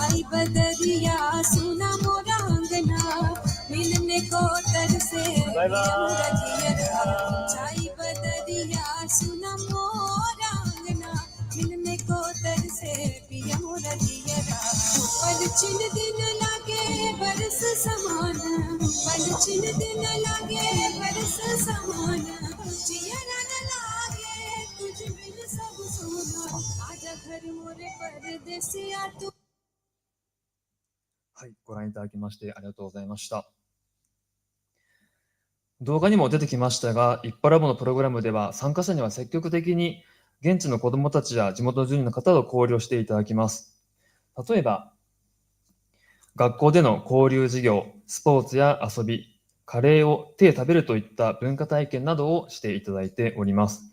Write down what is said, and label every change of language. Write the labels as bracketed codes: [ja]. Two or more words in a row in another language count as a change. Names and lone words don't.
[hi] बदरिया सुना मोरा अंगना मिलने को तरसे पिया मोरा जियरा छाई बदरिया सुना मोरा अंगना मिलने को तरसे पिया मोरा जियरा पलछिन दिन लागे बरस समान पलछिन दिन लागे बरस समान जियरा न लागे तुझ बिन सब सोना आजा घर मोरे परदेसिया तू。 [ja] はい、ご覧いただきましてありがとうございました。動画にも出てきましたが、一派ラボのプログラムでは参加者には積極的に現地の子どもたちや地元住民の方と交流していただきます。例えば、学校での交流授業、スポーツや遊び、カレーを手で食べるといった文化体験などをしていただいております。